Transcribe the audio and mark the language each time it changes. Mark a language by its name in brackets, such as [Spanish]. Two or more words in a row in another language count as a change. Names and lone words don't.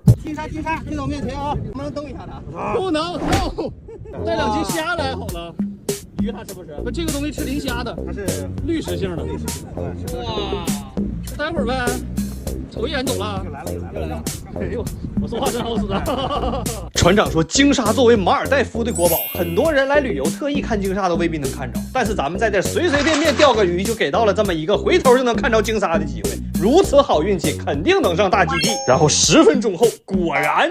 [Chinese] 金沙，金沙，推到我面前啊！能不能蹬一下它？不能，帶2斤蝦來好了。魚它是不是？不，這個東西吃磷蝦的，它是濾食性的。哇，待會兒唄。瞅一眼懂了，又來了。哎呦，我說話真好使啊！船長說，鯨鯊作為馬爾代夫的國寶，很多人來旅遊特意看鯨鯊都未必能看着。但是咱們在這隨隨便便釣個魚，就給到了這麼一個回頭就能看着鯨鯊的機會。如此好運氣，肯定能上大基地。然後10分鐘後，果然，